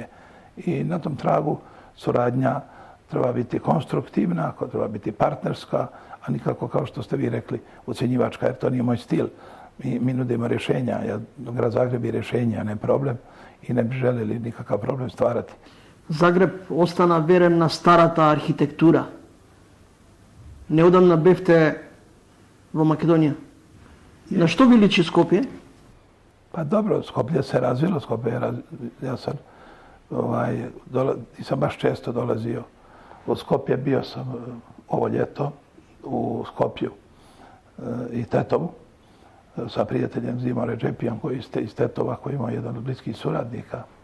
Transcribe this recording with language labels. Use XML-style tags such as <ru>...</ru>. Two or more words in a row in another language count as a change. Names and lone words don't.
<hr>I na tom tragu suradnja treba biti konstruktivna, treba biti partnerska, a nikako, kao što ste vi rekli, ucjenjivačka, jer to nije moj stil. Mi nudimo rješenja, Grad Zagreb je rješenje, a ne problem, i ne bi željeli nikakav problem stvarati.</hr> <mk>Загреб остана верен на старата архитектура. Неодамна бевте во Македонија. На што ви личи Скопје?</mk> <hr>Pa dobro, Skoplje se razvilo, ja sam nisam baš često dolazio u Skopje, bio sam ovo ljeto u Skopju i Tetovu sa prijateljem Zimom Redžepijom koji je iz Tetova, koji ima jedan od bliskih suradnika.</hr>